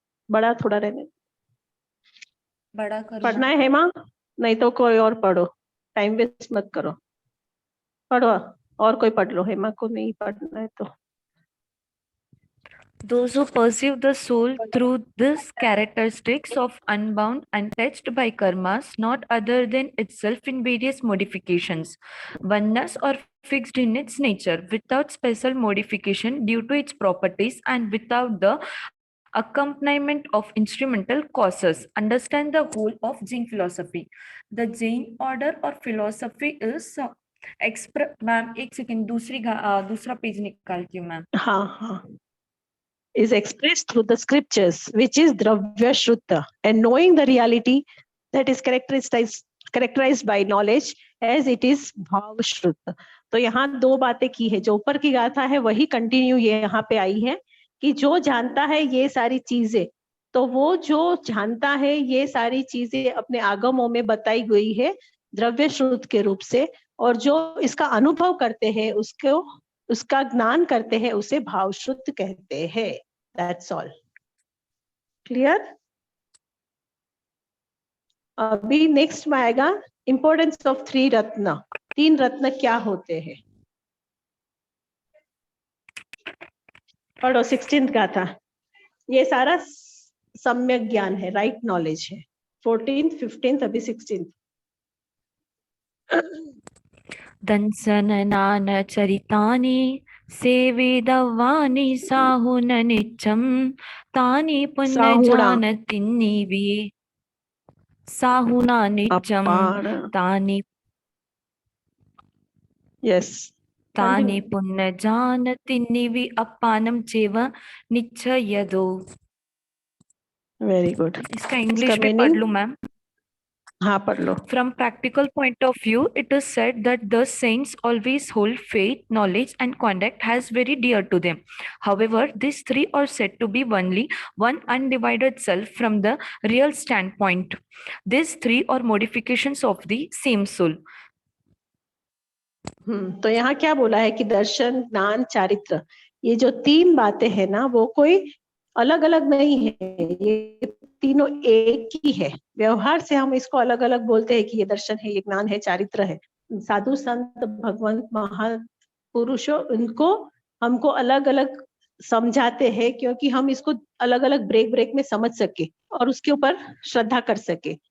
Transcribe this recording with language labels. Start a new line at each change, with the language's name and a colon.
Hindi: बड़ा थोड़ा रहने बड़ा करूँ पढ़ना मैम? है हेमा, नहीं तो कोई और पढ़ो, टाइम वेस्ट मत करो। पढ़ो, और कोई पढ़ लो, हेमा को नहीं पढ़ना है तो।
English: Those who perceive the soul through these characteristics of unbound, untouched by karmas, not other than itself in various modifications, oneness or fixed in its nature, without special modification due to its properties and without the accompaniment of instrumental causes, understand the whole of Jain philosophy. The Jain order or philosophy is
Hindi: ma'am एक second, दूसरा page निकालती हूँ ma'am. हाँ.
English: Is expressed through the scriptures, which is Dravya Shruta, and knowing the reality that is characterized by knowledge as it is Bhav Shruta.
Hindi: तो यहाँ दो बातें की है, जो ऊपर की गाथा है वही कंटिन्यू ये यहाँ पे आई है कि जो जानता है ये सारी चीजें, तो वो जो जानता है ये सारी चीजें अपने आगमों में बताई गई है द्रव्य श्रुत के रूप से, और जो इसका अनुभव करते हैं उसको, उसका ज्ञान करते हैं, उसे भावश्रुत कहते हैं.
English: That's all. Clear?
Hindi: अभी नेक्स्ट में आएगा इंपॉर्टेंस ऑफ 3 रत्न. 3 रत्न क्या होते हैं? पढ़ो 16th गाथा. ये सारा सम्यक ज्ञान है, राइट नॉलेज है. 14th 15th अभी 16th.
Prakrit languages: दंसननान चरितानि सेवेदवानि साहुन नित्यं तानि पुण्यजानतिन्निवि साहुना नित्यं तानि
English: Yes.
Prakrit languages: तानि पुण्यजानतिन्निवि अपानं चेव निश्चयदो.
English: Very good.
Hindi: इसका इंग्लिश में पढ़ लूं मैम. हाँ पढ़ लो.
English: From practical point of view, it is said that the saints always hold faith, knowledge, and conduct as very dear to them. However, these three are said to be only one undivided self from the real standpoint. These three are modifications of the same soul.
Hindi: तो यहाँ क्या बोला है कि दर्शन, ज्ञान, चारित्र, ये जो 3 बातें हैं ना, वो कोई अलग अलग नहीं है, ये तीनों एक ही है. व्यवहार से हम इसको अलग अलग बोलते हैं कि ये दर्शन है, ये ज्ञान है, चारित्र है. साधु संत भगवंत महापुरुषों इनको हमको अलग अलग समझाते हैं क्योंकि हम इसको अलग अलग ब्रेक में समझ सके और उसके ऊपर श्रद्धा कर सके.